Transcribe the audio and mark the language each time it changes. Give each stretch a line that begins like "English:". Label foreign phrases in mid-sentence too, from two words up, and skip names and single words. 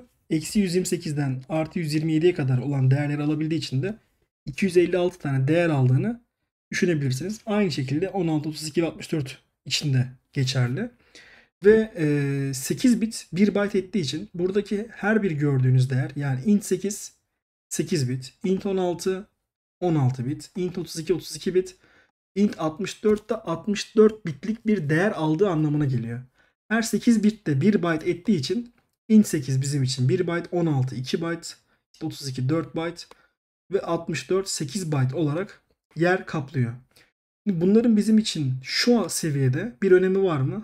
Turkish: Eksi 128'den artı 127'ye kadar olan değerleri alabildiği için de 256 tane değer aldığını düşünebilirsiniz. Aynı şekilde 16, 32 ve 64 içinde geçerli. Ve 8 bit 1 byte ettiği için buradaki her bir gördüğünüz değer yani int 8 8 bit, int 16 16 bit, int 32 32 bit, int 64 da 64 bitlik bir değer aldığı anlamına geliyor. Her 8 bit de 1 byte ettiği için int 8 bizim için 1 byte, 16 2 byte, 32 4 byte ve 64 8 byte olarak yer kaplıyor. Bunların bizim için şu seviyede bir önemi var mı?